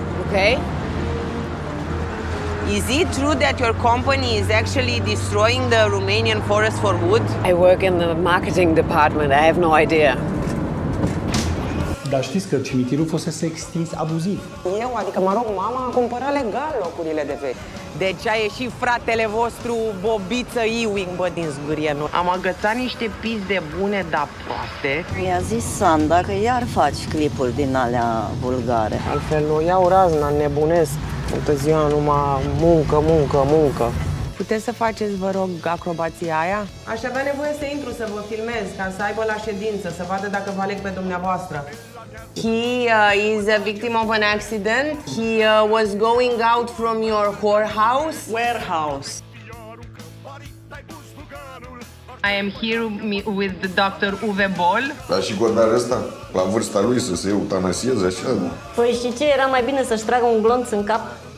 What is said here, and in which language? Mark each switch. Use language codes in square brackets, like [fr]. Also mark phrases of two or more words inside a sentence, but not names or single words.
[en] Okay. Is it true that your company is actually destroying the Romanian forest for wood? I work in the marketing department. I have no idea. [ro] Dar știți că cimitirul fusese extins abuziv. Eu, adică mă rog, mama a cumpărat legal locurile de vechi. Deci a ieșit fratele vostru Bobiță Ewing, bă, din zgârie. Am agățat niște pizde bune, dar proaste. Mi-a zis Sanda că iar faci clipuri din alea vulgare. Altfel o iau razna, nebunesc. Toată ziua numai muncă. Puteți să faceți, vă rog, acrobația aia? Aș avea nevoie să intru să vă filmez, ca să aibă la ședință, să vadă dacă vă aleg pe dumneavoastră. [en] He is a victim of an accident. He was going out from your whorehouse. Warehouse. I am here with the Dr. Uwe Boll. [ro] Dar și Godar ăsta, la vârsta lui, să se eutanasieze așa? Păi și ce, era mai bine să-și tragă un glonț în cap?